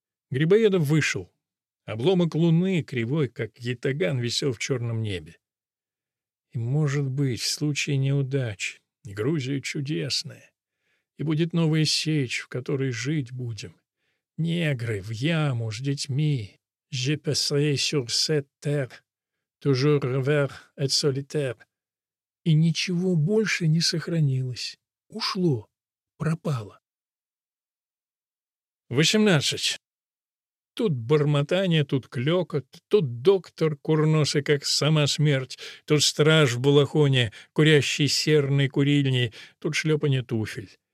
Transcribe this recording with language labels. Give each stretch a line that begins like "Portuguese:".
Russian: Грибоедов вышел. Обломок луны, кривой, как ятаган, висел в черном небе. «И, может быть, в случае неудач, Грузия чудесная, и будет новая сечь, в которой жить будем. Негры в яму с детьми.
French: Je passerai sur cette terre, toujours revers et solitaire».
Russian: И ничего больше не сохранилось. Ушло. Пропало. 18. Тут бормотание, тут клёкот, тут доктор курносый, как сама смерть, тут страж в балахоне, курящий серной курильней, тут шлёпанье туфель.